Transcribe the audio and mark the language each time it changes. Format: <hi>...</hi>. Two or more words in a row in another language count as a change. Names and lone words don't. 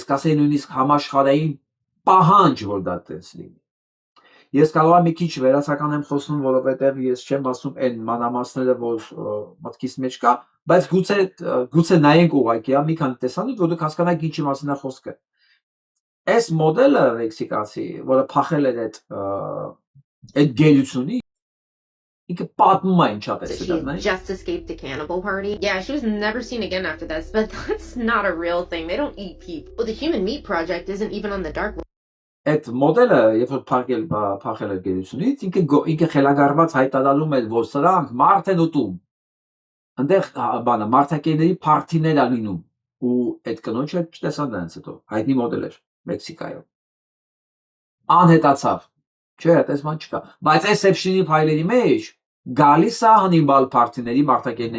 <hy>կասեի նույնիսկ համաշխարհային պահանջ, որ դա տես լինի։ Ես կարող եմ մի քիչ վերացական եմ խոսում, որովհետև ես չեմ ասում այն մանրամասները, որ մտքիս մեջ կա, բայց գուցե նայենք ուղղակի, մի քանի տեսանյութ, որ դուք հասկանաք ինչի մասին է խոսքը։ Այս մոդելը մեքսիկացի, որը փախել էր այդ գերությունից, ինքը պատմում է ինչա տեսել է։</hy> <en>She just escaped a cannibal party. Yeah, she was never seen again after this, but that's not a real thing. They don't eat people. Well, the Human Meat Project isn't even on the dark web.</en> <hy>Այդ մոդելը, երբ որ փախել էր գերությունից, ինքը խելագարված հայտարարում էր, որ սրանք մարդ են ուտում։ Այնտեղ բանը մարդակերների փարթիներ ա լինում ու այդ կնոջը չտեսան դրանց հետո։ Հայտնի մոդել էր Մեքսիկայում։ Անհետացավ։ Չէ, տեսման չկա։ Բայց այս Epstein-ի փայլերի մեջ գալիս է Հանիբալ փարթիների, մարդակերների</hy>